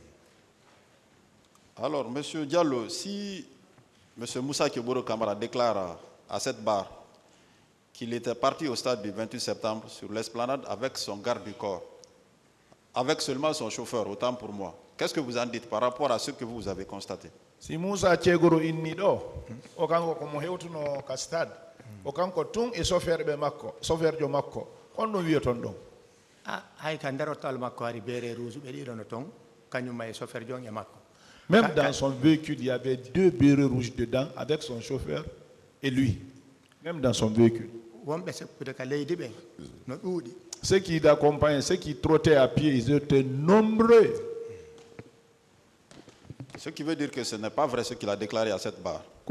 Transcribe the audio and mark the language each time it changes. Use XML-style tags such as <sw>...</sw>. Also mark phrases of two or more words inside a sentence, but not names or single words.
<fr>Alors, M. Diallo, si M. Moussa Keboro Kamara déclare à cette barre qu'il était parti au stade du 28 septembre sur l'esplanade avec son garde du corps, avec seulement son chauffeur, autant pour moi, qu'est-ce que vous en dites par rapport à ce que vous avez constaté?</fr> <ff>Si Moussa Keboro inni do, o kanko ko mo hewtuno ka stade, o kanko tun e chauffeur be makko, chauffeur jo makko, honno wiyeton don? Hay ka ndarottal makko ari</ff> <fr>bere rouge</fr> <ff>be didono ton, kanyuma e chauffeur jo e makko.</ff> <fr>Même dans son véhicule, il y avait 2 bérets rouges dedans avec son chauffeur et lui. Même dans son véhicule. Ceux qui l'accompagnaient, ceux qui trottaient à pied, ils étaient nombreux. Ce qui veut dire que ce n'est pas vrai ce qu'il a déclaré à cette barre.</fr>